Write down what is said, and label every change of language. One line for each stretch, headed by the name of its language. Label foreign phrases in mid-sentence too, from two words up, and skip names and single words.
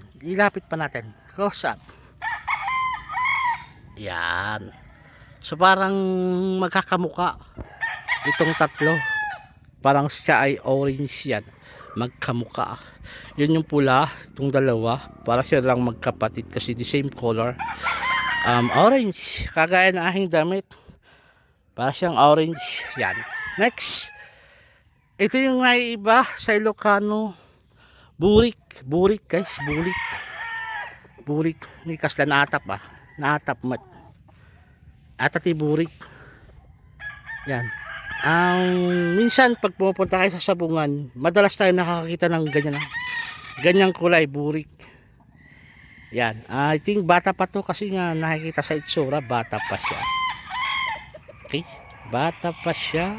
Filipino: Ilapit pa natin.
English: Close up.
Filipino: Yan. So parang magkakamuka itong tatlo. Parang siya ay orange yan. Magkamuka. Yun yung pula. Itong dalawa. Para siya lang magkapatid kasi
English: the same color.
Filipino: Orange. Kagaya ng aking damit. Para siyang orange. Yan. Next. Ito yung naiiba sa Ilocano. Burik. Burik guys. Burik. Burik.
Iloko: Hindi kasla naatap ah. Naatap mat. Atati burik.
Filipino: Yan. Minsan pag pumupunta kayo sa sabungan, madalas tayo nakakita ng ganyan. Ganyang kulay. Burik. Yan.
English: I think
Filipino: bata pa to kasi nga nakikita sa itsura. Bata pa siya. Okay. Bata pa siya.